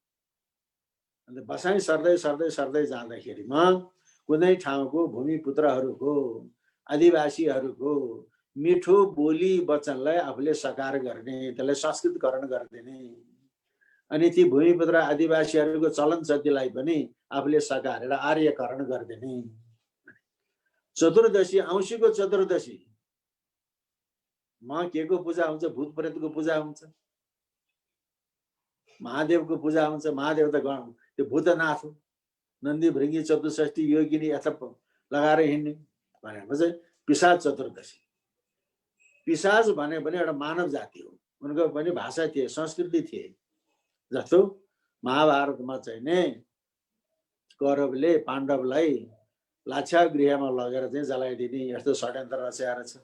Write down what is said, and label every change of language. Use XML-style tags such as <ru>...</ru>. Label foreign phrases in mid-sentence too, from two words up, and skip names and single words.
<ne>अन्त बसाइ सर्दै सर्दै सर्दै जाँदाखेरिमा कुनै ठाउँको भूमिपुत्रहरूको, आदिवासीहरूको मिठो बोली वचनलाई आफूले साकार गर्ने, त्यसलाई संस्कृतकरण गरिदिने, अनि ती भूमिपुत्र आदिवासीहरूको चलन चल्तीलाई पनि आफूले सकारेर आर्यकरण गरिदिने। चतुर्दशी, औँसीको चतुर्दशी मा के को पूजा हुन्छ? भूत प्रेतको पूजा हुन्छ, महादेवको पूजा हुन्छ। महादेव त त्यो भूतनाथ हो। नन्दी भृङ्गी चतुष्ठी योगिनी यथा लगाएर हिँड्ने भनेको चाहिँ पिशाच चतुर्दशी। पिशाच भने पनि एउटा मानव जाति हो, उनको पनि भाषा थिए, संस्कृति थिए। जस्तो महाभारतमा चाहिँ नि कौरवले पाण्डवलाई लाक्षागृहमा लगेर चाहिँ जलाइदिने यस्तो षड्यन्त्र रचाएर छ।</ne>